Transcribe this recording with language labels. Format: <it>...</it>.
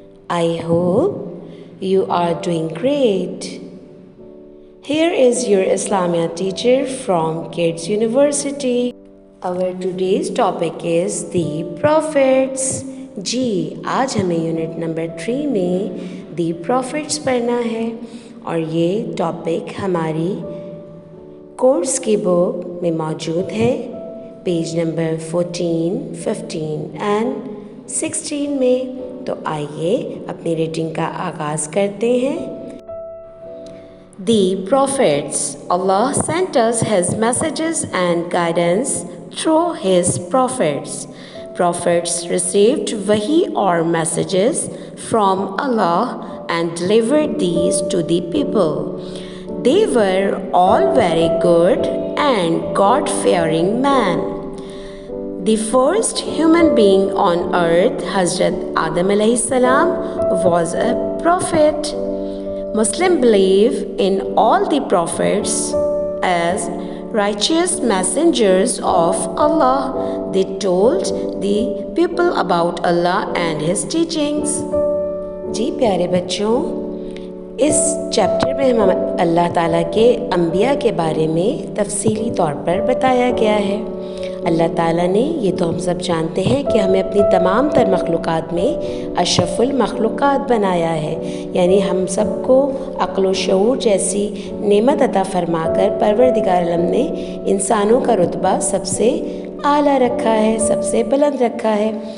<en>I hope you are doing great. Here is your Islamia teacher from Kids University. Our today's topic is the prophets.</en> <hi>जी आज हमें unit number 3 में the prophets पढ़ना है और ये topic हमारी course की बुक में मौजूद है पेज नंबर 14, 15 एंड 16 में। तो आइए अपनी रीडिंग का आगाज़ करते हैं।</hi> <en>The prophets, Allah sent us His messages and guidance through His prophets. Prophets received wahi or messages from Allah and delivered these to the people. They were all very good and God-fearing men. The first human being on earth, Hazrat Adam alayhi salam, was a prophet. Muslims believe in all the prophets as righteous messengers of Allah. They told the people about Allah and His teachings.</en> <hi>जी प्यारे बच्चों, इस chapter में हम अल्लाह ताला के अंबिया के बारे में तफसीली तौर पर बताया गया है। अल्लाह ताला ने, ये तो हम सब जानते हैं कि हमें अपनी तमाम तर मखलूक़ात में अशरफुल मखलूक़ात बनाया है, यानी हम सबको अक़्ल व शऊर जैसी नेमत अता फरमाकर परवरदिगार आलम ने इंसानों का रुतबा सबसे आला रखा है, सबसे बुलंद रखा है।</hi>